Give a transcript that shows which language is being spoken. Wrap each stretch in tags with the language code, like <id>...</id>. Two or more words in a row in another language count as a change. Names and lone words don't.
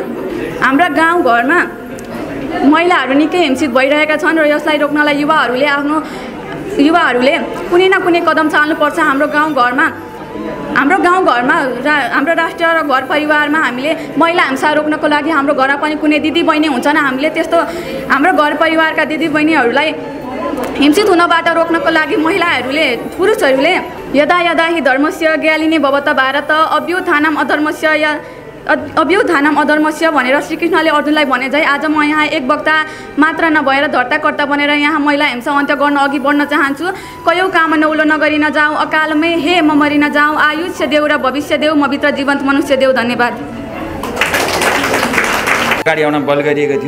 <ne>हाम्रा गाउँघरमा महिलाहरू निकै हिंसित भइरहेका छन् र यसलाई रोक्नलाई युवाहरूले कुनै न कुनै कदम चाल्नुपर्छ। हाम्रो गाउँघरमा हाम्रो राष्ट्र र घर परिवारमा हामीले महिला हिंसा रोक्नको लागि हाम्रो घरमा पनि कुनै दिदी बहिनी हुन्छन्। हामीले त्यस्तो हाम्रो घर परिवारका दिदी बहिनीहरूलाई हिंसित हुनबाट रोक्नको लागि पुरुषहरूले</ne> <sa>यदा यदा हि धर्मस्य ज्ञालिने भवत भारत अभ्युत्थानम अधर्मस्य</sa> <ne>भनेर श्रीकृष्णले अर्जुनलाई भने चाहिँ आज म यहाँ एक वक्ता मात्र नभएर धर्ताकर्ता बनेर यहाँ महिला हिंसा अन्त्य गर्न अघि बढ्न चाहन्छु। कयौँ काम नौलो नगरी नजाउँ, अकालमै हे म मरि नजाउँ, आयुष्य देऊ र भविष्य देऊ, म भित्र जीवन्त मनुष्य देऊ। धन्यवाद। अगाडि आउन बल गरिएको थियो।</ne>